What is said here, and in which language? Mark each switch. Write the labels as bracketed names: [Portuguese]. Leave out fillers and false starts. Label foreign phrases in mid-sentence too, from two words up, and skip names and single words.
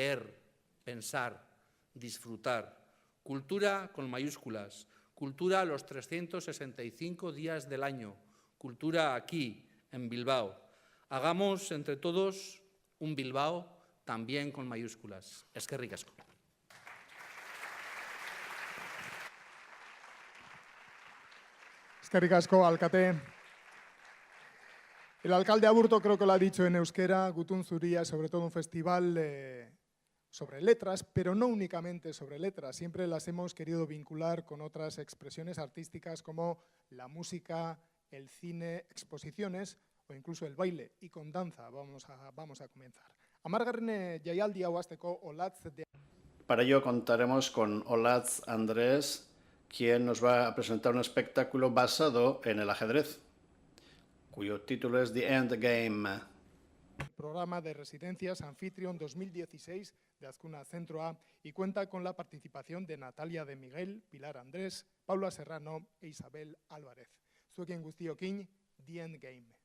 [Spanish] Leer, pensar, disfrutar, cultura con mayúsculas, cultura los 365 días del año, cultura aquí, en Bilbao. Hagamos entre todos un Bilbao también con mayúsculas. [Basque] Eskerrik asko. Eskerrik asko, alkate. [Spanish] El alcalde Aburto creo que lo ha dicho en euskera, Gutun Zuria, sobre todo un festival sobre letras, pero no únicamente sobre letras. Siempre las hemos querido vincular con otras expresiones artísticas como la música, el cine, exposiciones o incluso el baile. Y con danza vamos a comenzar. [Basque] Amargarren jaialdi hau hasteko Olatz de... [Spanish] Para ello contaremos con Olatz Andrés, quien nos va a presentar un espectáculo basado en el ajedrez, cuyo título es The End Game. El programa de residencias Anfitrión 2016 de Azkuna Centro A y cuenta con la participación de Natalia de Miguel, Pilar Andrés, Paula Serrano e Isabel Álvarez. [Basque] Zuekin guztiokin, The End Game.